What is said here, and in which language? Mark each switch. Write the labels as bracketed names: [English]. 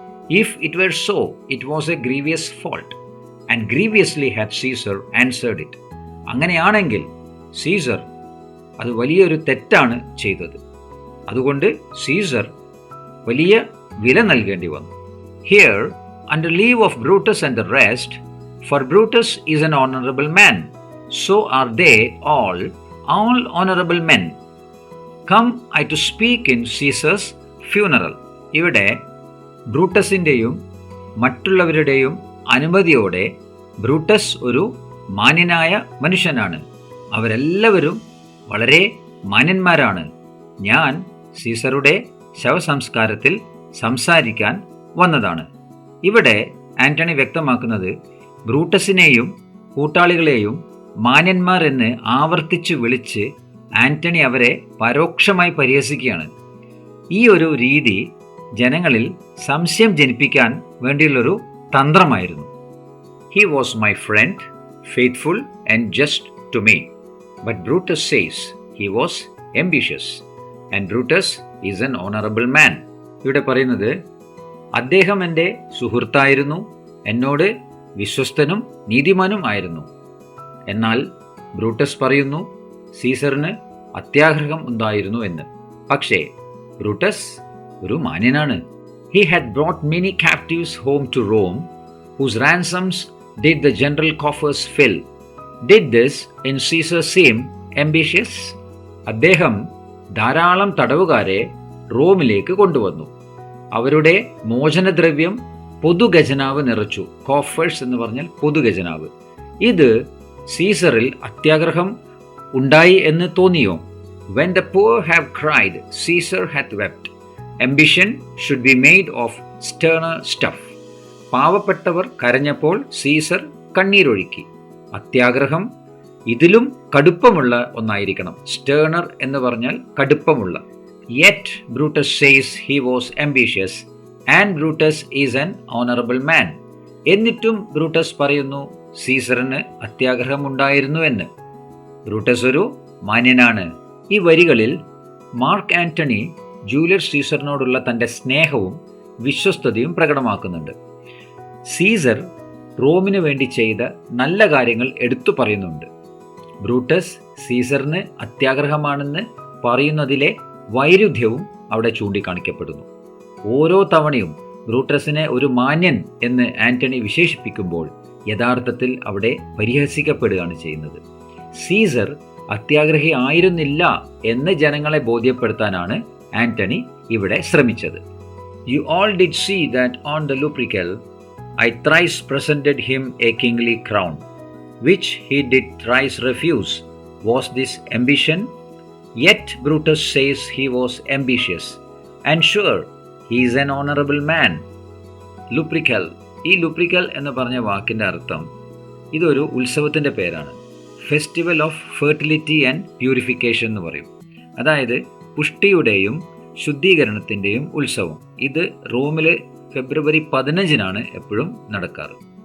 [English] If it were so it was a grievous fault and grievously had Caesar answered it. [Malayalam] അങ്ങനെയാണെങ്കിൽ Caesar അത് വലിയൊരു തെറ്റാണ് ചെയ്തത്. അതുകൊണ്ട് സീസർ വലിയ വില നൽകേണ്ടി വന്നു. [English] Here under leave of Brutus and the rest, for Brutus is an honorable man, so are they all honorable men. Come I to speak in Caesar's funeral. [Malayalam] ഇവിടെ ബ്രൂട്ടസിൻ്റെയും മറ്റുള്ളവരുടെയും അനുമതിയോടെ ബ്രൂട്ടസ് ഒരു മാന്യനായ മനുഷ്യനാണ്, അവരെല്ലാവരും വളരെ മാന്യന്മാരാണ്. ഞാൻ സീസറുടെ ശവസംസ്കാരത്തിൽ സംസാരിക്കാൻ വന്നതാണ്. ഇവിടെ ആന്റണി വ്യക്തമാക്കുന്നത് ബ്രൂട്ടസിനെയും കൂട്ടാളികളെയും മാന്യന്മാർ എന്ന് ആവർത്തിച്ച് വിളിച്ച് ആന്റണി അവരെ പരോക്ഷമായി പരിഹസിക്കുകയാണ്. ഈ ഒരു രീതി ജനങ്ങളിൽ സംശയം ജനിപ്പിക്കാൻ വേണ്ടിയുള്ളൊരു തന്ത്രമായിരുന്നു. [English] He was my friend, faithful and just to me. But Brutus says he was ambitious and Brutus is an honorable man. [Malayalam] ഇവിടെ പറയുന്നത് അദ്ദേഹം എൻ്റെ സുഹൃത്തായിരുന്നു, എന്നോട് വിശ്വസ്തനും നീതിമാനും ആയിരുന്നു. എന്നാൽ ബ്രൂട്ടസ് പറയുന്നു സീസറിന് അത്യാഗ്രഹം ഉണ്ടായിരുന്നു എന്ന്. പക്ഷേ ബ്രൂട്ടസ് ഒരു മാന്യനാണ്. [English] He had brought many captives home to Rome, whose ransoms did the general coffers fill. Did this in Caesar seem ambitious? [Malayalam] അദ്ദേഹം ധാരാളം തടവുകാരെ റോമിലേക്ക് കൊണ്ടുവന്നു. അവരുടെ മോചനദ്രവ്യം പൊതുഖജനാവ് നിറച്ചു. കോഫേഴ്സ് എന്ന് പറഞ്ഞാൽ പൊതുഖജനാവ്. ഇത് സീസറിൽ അത്യാഗ്രഹം ഉണ്ടായി എന്ന് തോന്നിയോ? [English] When the poor have cried, Caesar hath wept. Ambition should be made of sterner stuff. [Malayalam] പാവപ്പെട്ടവർ കരഞ്ഞപ്പോൾ സീസർ കണ്ണീരൊഴുക്കി. അത്യാഗ്രഹം ഇതിലും കടുപ്പമുള്ള ഒന്നായിരിക്കണം. സ്റ്റേണർ എന്ന് പറഞ്ഞാൽ കടുപ്പമുള്ള. [English] Yet Brutus says he was ambitious and Brutus is an honorable man. [Malayalam] എന്നിട്ടും ബ്രൂട്ടസ് പറയുന്നു സീസറിന് അത്യാഗ്രഹമുണ്ടായിരുന്നു എന്ന്. ബ്രൂട്ടസ് ഒരു മാന്യനാണ്. ഈ വരികളിൽ മാർക്ക് ആന്റണി ജൂലിയസ് സീസറിനോടുള്ള തൻ്റെ സ്നേഹവും വിശ്വസ്തതയും പ്രകടമാക്കുന്നുണ്ട്. സീസർ റോമിന് വേണ്ടി ചെയ്ത നല്ല കാര്യങ്ങൾ എടുത്തു പറയുന്നുണ്ട്. ബ്രൂട്ടസ് സീസറിന് അത്യാഗ്രഹമാണെന്ന് പറയുന്നതിലെ വൈരുദ്ധ്യവും അവിടെ ചൂണ്ടിക്കാണിക്കപ്പെടുന്നു. ഓരോ തവണയും ബ്രൂട്ടസിനെ ഒരു മാന്യൻ എന്ന് ആന്റണി വിശേഷിപ്പിക്കുമ്പോൾ യഥാർത്ഥത്തിൽ അവിടെ പരിഹസിക്കപ്പെടുകയാണ് ചെയ്യുന്നത്. സീസർ അത്യാഗ്രഹി ആയിരുന്നില്ല എന്ന് ജനങ്ങളെ ബോധ്യപ്പെടുത്താനാണ് ആന്റണി ഇവിടെ ശ്രമിച്ചത്. [English] You all did see that on the Lupercal I thrice presented him a kingly crown, which he did thrice refuse. Was this ambition? Yet Brutus says he was ambitious, and sure, he is an honorable man. Lupercal. [Malayalam] ഈ ലുപ്രിക്കൽ എന്ന് പറഞ്ഞ വാക്കിൻ്റെ അർത്ഥം ഇതൊരു ഉത്സവത്തിൻ്റെ പേരാണ്. [English] festival of fertility and purification [Malayalam] എന്ന് പറയും. അതായത് പുഷ്ടിയുടെയും ശുദ്ധീകരണത്തിൻ്റെയും ഉത്സവം. ഇത് റോമിൽ ഫെബ്രുവരി 15 എപ്പോഴും നടക്കാറ്.